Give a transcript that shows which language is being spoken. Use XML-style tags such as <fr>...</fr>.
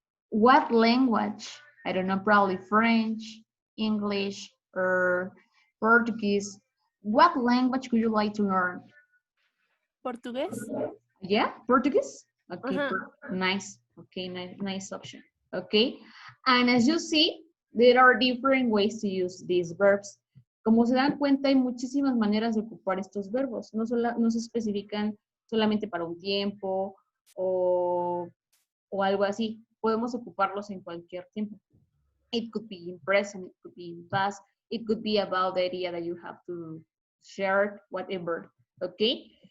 <en>What language? I don't know, probably French, English, or Portuguese. What language would you like to learn?</en> <es>Portugués.</es> <en>Yeah, Portuguese? Okay, nice. Okay, nice option. Okay, and as you see, there are different ways to use these verbs.</en> <es>Como se dan cuenta, hay muchísimas maneras de ocupar estos verbos. No se especifican solamente para un tiempo o algo así. Podemos ocuparlos en cualquier tiempo.</es> <en>It could be in present, it could be in past, it could be about the idea that you have to share, whatever. Okay?</en>